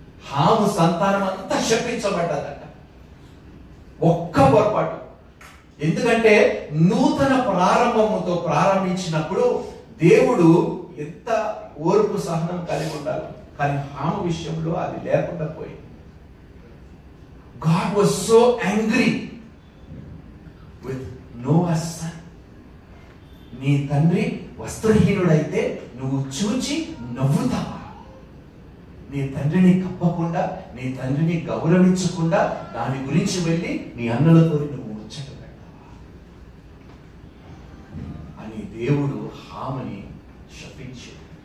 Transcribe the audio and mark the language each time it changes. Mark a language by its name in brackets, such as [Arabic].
[Telugu] హాము సంతానం అంతా శపించబడ్డదట, ఒక్క పొరపాటు. ఎందుకంటే నూతన ప్రారంభముతో ప్రారంభించినప్పుడు దేవుడు ఎంత ఓర్పు సహనం కలిగి ఉండాలి, కానీ హాము విషయంలో అది లేకుండా పోయింది. [English] God was so angry with Noah's son. [Telugu] నీ తండ్రి వస్త్రహీనుడైతే నువ్వు చూచి నవ్వుతావా? నీ తండ్రిని కప్పకుండా, నీ తండ్రిని గౌరవించకుండా దాని గురించి వెళ్ళి నీ అన్నలతో నువ్వు ముచ్చట పెడతావా అని దేవుడు హామని శపించాడు.